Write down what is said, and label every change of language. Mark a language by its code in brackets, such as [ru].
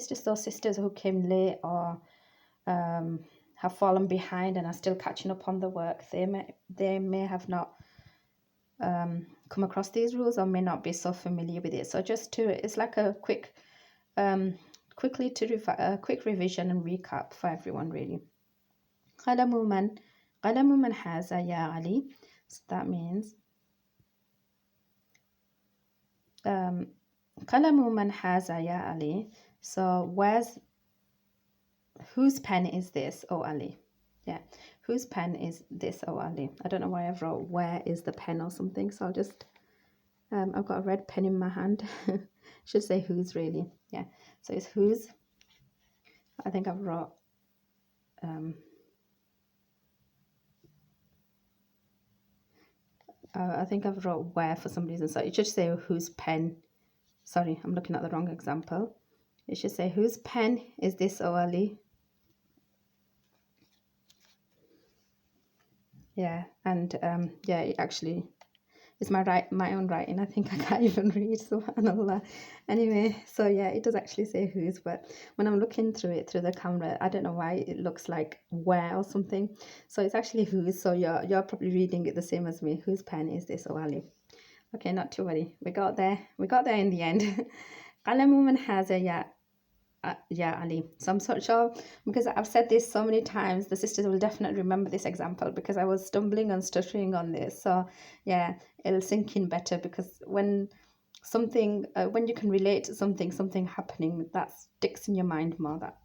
[en] It's just those sisters who came late or have fallen behind and are still catching up on the work. They may have not come across these rules or may not be so familiar with it. So it's like a quick quick revision and recap for everyone really. [ar] قلم من هذا يا علي. [en] So that means [ar] قلم من هذا يا علي. [en] So whose pen is this, O Ali? Yeah, whose pen is this, O Ali? I don't know why I've wrote where is the pen or something, so I'll just I've got a red pen in my hand. Should say whose really. Yeah, so it's whose. I think I've wrote I think I've wrote where for some reason, so it should say whose pen. Sorry, I'm looking at the wrong example. It should say whose pen is this, O Ali? Yeah, and yeah, it actually it's my own writing. I think I can't even read, subhanallah. Anyway, so yeah, it does actually say whose, but when I'm looking through it through the camera, I don't know why it looks like where or something. So it's actually whose. So you're probably reading it the same as me. Whose pen is this, O Ali? Okay, not to worry. We got there in the end. [ar] قلم من هذا يا Ali. [en] So I'm so sure, because I've said this so many times, the sisters will definitely remember this example because I was stumbling and stuttering on this. So yeah, it'll sink in better, because when something when you can relate to something happening, that sticks in your mind more.